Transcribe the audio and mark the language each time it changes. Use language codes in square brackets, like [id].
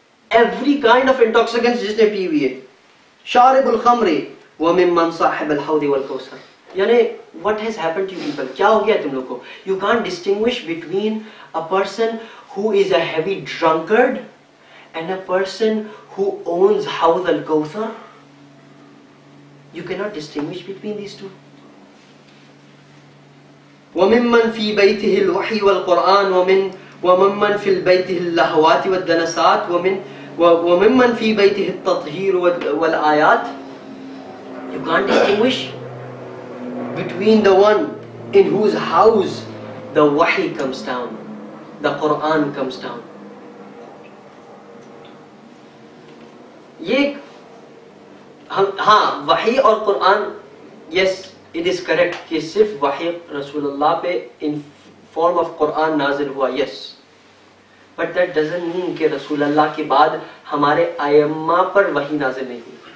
[en] every kind of intoxicants [ur] جس نے پی ہوئی ہے. [ar] شارب الخمر وممن صاحب الحوض والکوثر. [ur] یعنی [en] what has happened to you people? [ur] کیا ہو گیا تم لوگ کو؟ [en] You can't distinguish between a person who is a heavy drunkard and a person who owns Hawd al-Kawthar. You cannot distinguish between these two. [ar] وَمِمَّنْ فِي بَيْتِهِ الْوَحْيِ وَالْقُرْآنِ وَمِمَّنْ فِي الْبَيْتِهِ اللَّهْوَاتِ وَالدَّنَسَاتِ وَمِمَّنْ فِي بَيْتِهِ التَّطْهِيرُ وَالْآيَاتِ. [en] You can't distinguish between the one in whose house the wahi comes down, the Quran comes down. [ur] یہ ہاں وحی اور قرآن, [en] yes it is correct [ur] کہ صرف وحی رسول اللہ پہ [en] in form of [ur] قرآن نازل ہوا, [en] yes, but that doesn't mean [ur] کہ رسول اللہ کے بعد ہمارے ائمہ پر وحی نازل نہیں ہوئی.